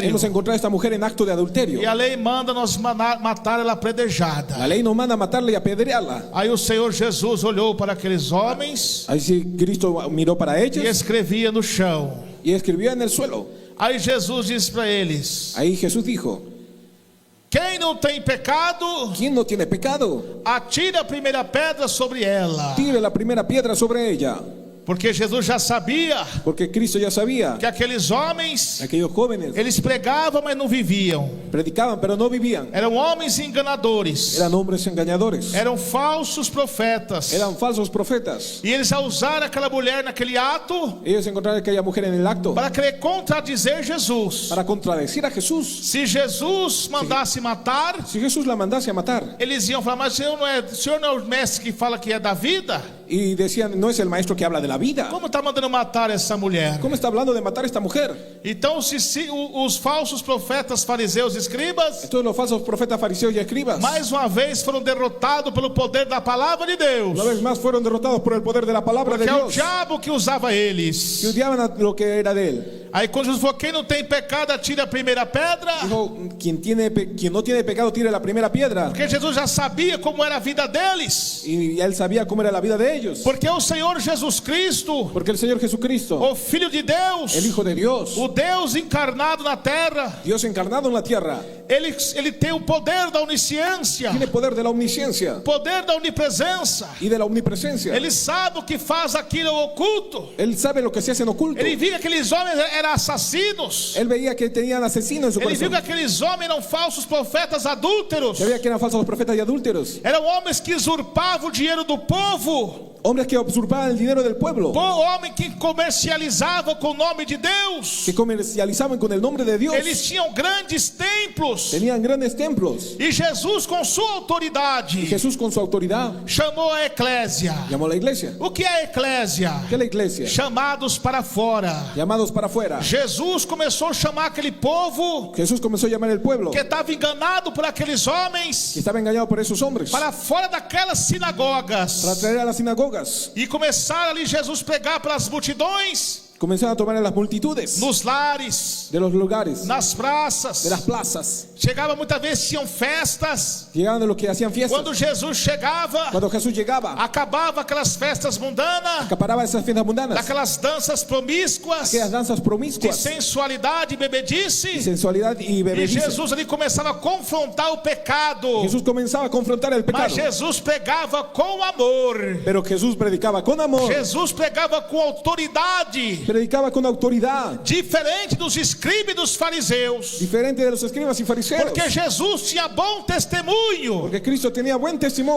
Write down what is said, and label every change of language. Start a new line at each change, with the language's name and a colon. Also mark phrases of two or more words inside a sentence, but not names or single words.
Spanish: hemos encontrado a esta mujer en acto de adulterio.
Portuguese: e a lei manda nós matar ela apedrejada.
Spanish: La lei nos manda a matarla y apedrearla.
Portuguese: Aí o Senhor Jesus olhou para aqueles homens
Spanish: Ahí sí Cristo miró para
Portuguese: e
Spanish: ellos
Portuguese: escrevia no chão.
Spanish: y escribió en el suelo.
Portuguese: Aí Jesus disse para eles:
Spanish: Ahí Jesús dijo:
Portuguese: quem não tem pecado,
Spanish: ¿quién no tiene pecado?
Portuguese: atire a primeira pedra sobre ela.
Spanish: Tire la primera piedra sobre ella.
Portuguese: Porque Jesus já sabia
Spanish: Porque Cristo ya sabía
Portuguese: que aqueles homens,
Spanish: aquellos jóvenes
Portuguese: eles pregavam, mas não viviam.
Spanish: predicaban pero no vivían.
Portuguese: Eram homens enganadores,
Spanish: Eran hombres engañadores.
Portuguese: eram falsos profetas.
Spanish: Eran falsos profetas.
Portuguese: E eles usaram aquela mulher naquele ato
Spanish: Ellos encontraron a aquella mujer en el acto
Portuguese: para querer contradizer Jesus.
Spanish: para contradecir a Jesús.
Portuguese: Se Jesus mandasse matar,
Spanish: Si Jesús la mandase a matar
Portuguese: eles iam falar: mas o senhor não é o mestre que fala que é da vida?
Spanish: y decían, no es el maestro que habla de la vida,
Portuguese: Como está mandando matar essa mulher?
Spanish: ¿cómo está hablando de matar a esta mujer?
Portuguese: Então, se os falsos profetas, fariseus e escribas,
Spanish: Todos los falsos profetas, fariseos y escribas,
Portuguese: mais uma vez foram derrotados pelo poder da palavra de Deus.
Spanish: una vez más fueron derrotados por el poder de la palabra de
Portuguese: Porque é o
Spanish: Dios,
Portuguese: diabo que usava eles.
Spanish: que odiaban a lo que era de él.
Portuguese: Aí quando Jesus falou: quem não tem pecado, atira a primeira pedra.
Spanish: Dijo, quien no tiene pecado tire la primera piedra.
Portuguese: Porque Jesus já sabia como era a vida deles.
Spanish: Y él sabía cómo era la vida de ellos.
Portuguese: Porque o Senhor Jesus Cristo,
Spanish: Porque el Señor Jesucristo,
Portuguese: o Filho de Deus,
Spanish: el Hijo de Dios,
Portuguese: o Deus encarnado na terra,
Spanish: Dios encarnado en la tierra,
Portuguese: ele tem o poder da onisciência,
Spanish: tiene poder de la omnisciencia
Portuguese: poder da onipresença.
Spanish: y de la omnipresencia.
Portuguese: Ele sabe o que faz aquilo oculto.
Spanish: Él sabe lo que se hace en oculto.
Portuguese: Ele viu que aqueles homens eram assassinos.
Spanish: Él veía que tenían asesinos en su
Portuguese: Ele viu
Spanish: corazón.
Portuguese: que aqueles homens eram falsos profetas adúlteros.
Spanish: Él veía que eran falsos profetas y adúlteros.
Portuguese: Eram homens que usurpavam o dinheiro do povo.
Spanish: Hombres que usurpaban el dinero del pueblo,
Portuguese: homem que comercializava com o nome de Deus.
Spanish: que comercializaban con el nombre de Dios,
Portuguese: Eles tinham grandes templos.
Spanish: tenían grandes templos.
Portuguese: E Jesus, com sua
Spanish: Y
Portuguese: autoridade,
Spanish: Jesús con su autoridad
Portuguese: chamou a eclésia.
Spanish: llamó a la iglesia.
Portuguese: O que é a eclésia?
Spanish: ¿Qué es la iglesia?
Portuguese: Chamados para fora.
Spanish: Llamados para afuera.
Portuguese: Jesus começou a chamar aquele povo
Spanish: Jesús comenzó a llamar al pueblo
Portuguese: que estava enganado por aqueles
Spanish: que
Portuguese: homens
Spanish: estaba engañado por esos hombres
Portuguese: para fora daquelas
Spanish: para
Portuguese: sinagogas.
Spanish: traer a las sinagogas.
Portuguese: E começaram ali Jesus pregar para as multidões,
Spanish: Comenzaron a tomar a las multitudes
Portuguese: nos lares,
Spanish: de los lugares,
Portuguese: nas praças.
Spanish: de las plazas.
Portuguese: Chegava muitas vezes, tinham festas.
Spanish: Llegaban de los que hacían fiestas.
Portuguese: Quando Jesus chegava,
Spanish: Cuando Jesús llegaba,
Portuguese: acabava aquelas festas mundanas,
Spanish: acaparaba esas fiestas mundanas,
Portuguese: daquelas danças promíscuas,
Spanish: aquellas danzas de promiscuas,
Portuguese: sensualidade e
Spanish: y
Portuguese: bebedice.
Spanish: sensualidad y
Portuguese: E
Spanish: bebedice.
Portuguese: Jesus ali começava a confrontar o pecado.
Spanish: Jesús comenzaba a confrontar el
Portuguese: Mas
Spanish: pecado,
Portuguese: Jesus pregava com amor.
Spanish: pero Jesús predicaba con amor, Jesus pregava com autoridade, predicaba con autoridad, diferente dos escribas e dos fariseus. diferente de los escribas y fariseos, Porque Jesus tinha bom testemunho. porque Cristo tenía buen testimonio.